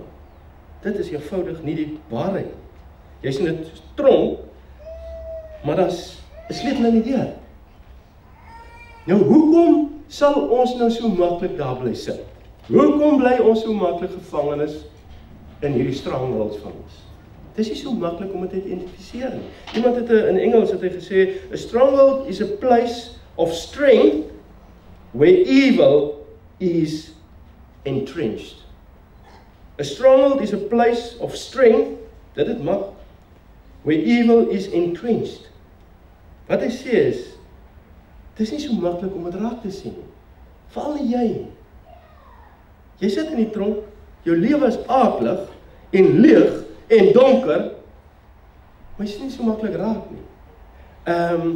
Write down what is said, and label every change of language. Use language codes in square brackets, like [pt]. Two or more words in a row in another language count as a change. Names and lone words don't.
[af] Dit is eenvoudig nie die waarheid. Jy sien dit tronk, maar daar's 'n sleutel in die deur. Nou, hoekom sal ons nou so maklik daar bly sit? Hoekom bly ons so maklik gevangenes in hierdie strangholds van ons? Dit is nie so maklik om dit te identifiseer nie. Iemand het in Engels het hy gesê, [en] a stronghold is a place of strength where evil is entrenched. A stronghold is a place of strength, [af] dit mag, [en] where evil is entrenched. [af] Wat hy sê is, dit is nie so maklik om dit raak te sien nie. Veral jy. Jy sit in die tronk, jou lewe is aaklig en leeg en donker, maar jy sien nie so maklik raak nie.